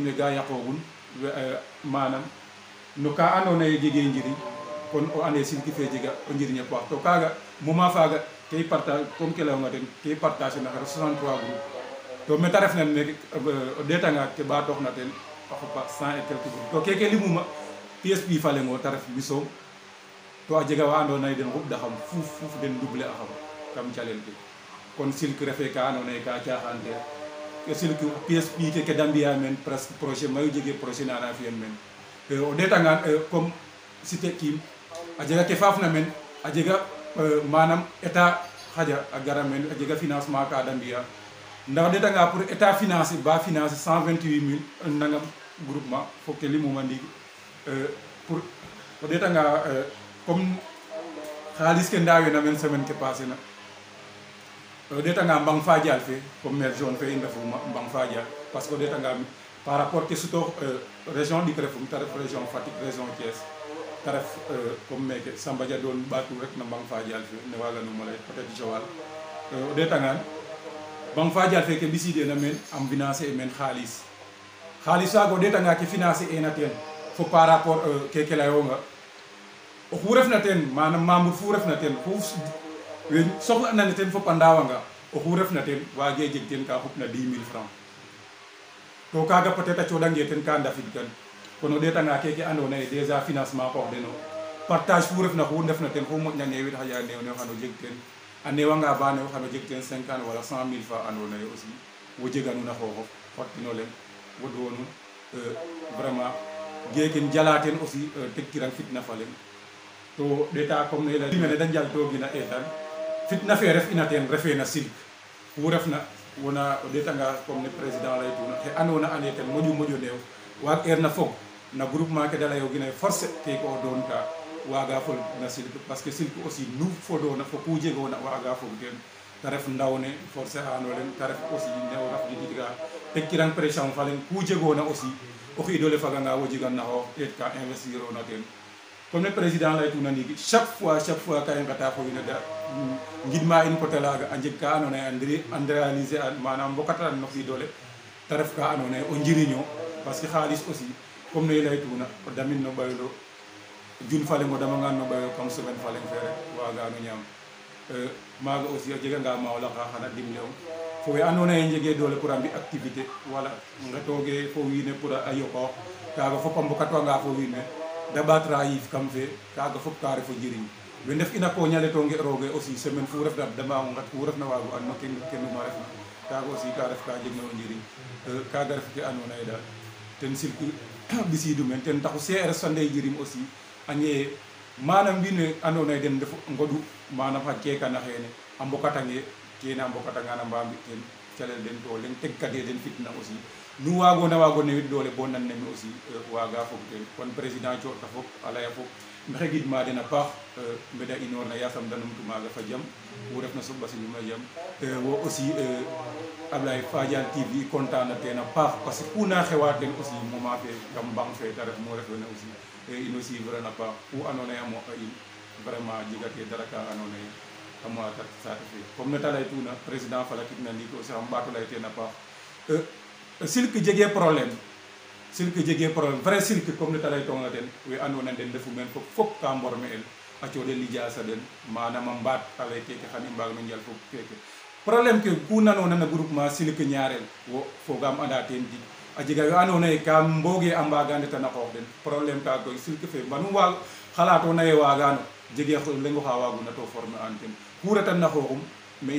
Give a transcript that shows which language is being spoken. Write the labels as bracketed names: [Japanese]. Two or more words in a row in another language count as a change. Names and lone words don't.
[Serer] we ga yaqoogun manam no ka andoona yee jegee njiriñ kon o ande silki fe jega o njiriñ a paax to kaaga moment faaga ke i partage comme ke layonga ten ke i partage na xare 63 groupe to me ta refna meke o ɗeetanga ke ɓaatooxna ten a xupa 100 [French] et quelque groupe [Serer] to keke limuma PSP fa leŋo ta ref ɓisoom to a jega wa andoona yee den xuɓdaxam fuuf den double axam kam calel ke kon silk refe ka andoona yee ka caaxaan te silk PSP ke da mbi'a meen [French] presque projet [Serer] mayu jegee projet na ana fi'an meen o ɗeetangaan [French] comme cité [Serer] kiim a jega ke faafna meen a jega manam état xaƴa a gara meen a jega financement ka da mbi'a ndax o ɗeetanga [French] pour état financer [Serer] ba financer 128 000 nangam groupement fo ke limuma ndiiki pour o ɗeetanga comme xaalis ke ndaawena meen semaine ke passé na o ɗeetanga Mbang Fadial fe comme maire zone fe i ndefuma Mbang Fadial [French] parce que [Serer] o ɗeetanga [French] par rapport [Serer] ke sutoox région ɗik refum ta ref région Fatick région Thiès ta ref comme meke Samba Dia doon ɓaatu rek na Mbang Fadial fe ne waaganuma lay [French] peut être [Serer] Joal o ɗeetangaan Mbang Fadial fe ke ɓisiideena meen am financer e meen xaalis faaga o ɗeetanga ke financer ena teen fo [French] par rapport [Serer] keke layonga oxu refna teen manam membre fu refna teen we soxla'na teen fop a ndaawanga oxu refna teen waagee jeg teen ka xupna 10 000 francs to kaaga peut être a cooɗangee teen ka ndafidkan kon o ɗeetanga keke andoona yee [French] déjà financement [Serer] qoox deno partage fu refna xu ndefna teen xu moƴna neewit xaƴa neew neew xano jeg teen a neewanga ba neew xano jeg teen 50 wala 100 000 fa andoona yee aussi wo jeganuna xooxof xottino leŋ wodwonun vraiment geekin jala teen aussi tegkirang fitna fa leŋ to ɗeeta comme ne layimene da njaltoogina eetan fitna fe ref ina teen refee na silk ku refna wona o ɗeetanga comme ne président laytuna xe andoona ande ten moƴu neew waag eerna fog na groupement ke da layoogina force keke o doon ka waaga fol na silk [French] parce que [Serer] silk aussi nu fodoona fo ku jegoona waaga fog teen ta ref ndawne forcé ano leŋ ta ref aussi ne o raf jididga tegkirang pression fa leŋ ku jegoona aussi o xiidole faganga wo jegan na xoox ɗeet ka investir ona teen comme ne président laytuna ndiiki [French] chaque fois [Serer] ka i ngata fo wiin we da ngidma in coté laaga a njeg ka andoona yee a réaliser an manam mbokatan no xiidole ta ref ka andoona yee o njiriño [French] parce que [Serer] xaalis aussi comme ne i laytuna o damin no ɓayolo jun fa leŋ o damangaan no ɓayolo [French] comme semaine [Serer] fa leŋ fe rek waagano ñaam maaga aussi a jeganga ma o laqa xana dimle'ong fo we andoona yee njegee doole pour a mbi activité wala ngetooge fo wiin we pour a yoqoox kaaga fop a mbokatwanga fo wiin we da ɓatra yiif kam fe kaga fop ka refo njiriñ we ndef ina ko ñale to nge roge aussi semaine fu ref na dama ngat fu ref na wagu an no kenuma refna kaga aussi ka ref ka jeg na o njiriñ kaga ref ke ando naye dal ten silki ɓisidu men ten taxu CRS fa ndey jirim aussi añe manam wiin we ando naye den ndef ngoɗu manam xa kekana xene a mbokatange kene a mbokatangana mba mbi ten calel den to leng tegkate den fitna aussi nu wagona wago newit doole bo nan neme aussi waga fog ten kon président cooɗta fop a leya fop maxey gidma den a paax mbeda inoor na yasam da numtu maga fa jam wo refna so ɓasiluma jam wo aussi Ablaye Fadiane TV content na ten a paax [French] parce que [Serer] kuna xewa ten aussi moment fe kam mbang fe te ref mo refena aussi ino suivre na paax ku ando naye a moqa in vraiment jegate dara ka ando naye a moata saate fe comme nete leytuna président falakit na ndiki aussi xam ɓato ley ten a paax silk jege problème vrai silk comme nete leytonga ten we ando naye den ndefu men fop ka mborme el a coɗel lijasa den manam a mbaat a ley keke xan i mbaag no njal fop keke problème ke ku nanona na groupement silk ñaarel wo fogam anda ten tig a jega we ando naye ka mboge a mbaga ndetana qoox den problème ka koy silk fe mbanu waag xalatona ye wagano jege lengo xa waguna to former an ten ku retan na xooxum mais i